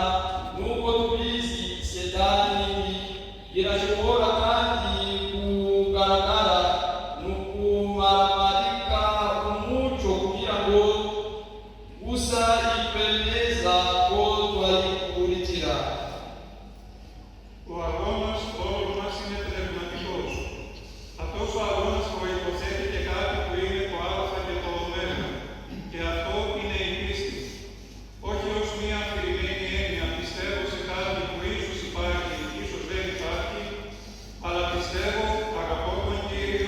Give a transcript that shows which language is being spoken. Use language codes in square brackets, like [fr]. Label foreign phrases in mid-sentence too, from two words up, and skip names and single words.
[rn] Nubwo tubizi Satani irashobora kandi kugaragara mu kumaramarika umuco kugira ngo gusa ikwemeza ko twarikurikira. [el] Ο αγώνας όλων μας είναι πνευματικός. Αυτός ο αγώνας προϋποθέτει και κάτι που είναι το α και το ω, και αυτό είναι η πίστη. Όχι ως μία αφηρημένη έννοια πιστεύω σε κάτι που ίσως υπάρχει, ίσως δεν υπάρχει, αλλά πιστεύω, αγαπώ τον